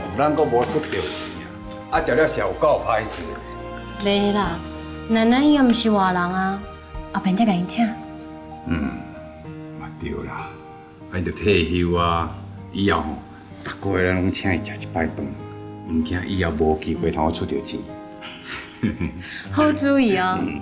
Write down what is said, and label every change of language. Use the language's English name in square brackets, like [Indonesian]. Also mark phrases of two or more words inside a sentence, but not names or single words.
[Min Nan Chinese] 咱阁无出掉钱啊，食了是有够歹势。袂啦，奶奶伊也毋是外人啊，后边再甲伊请。嘛对啦，咱着退休啊，以后吼，逐个月咱拢请伊食一摆饭，唔惊以后无机会通我出着钱。好主意哦。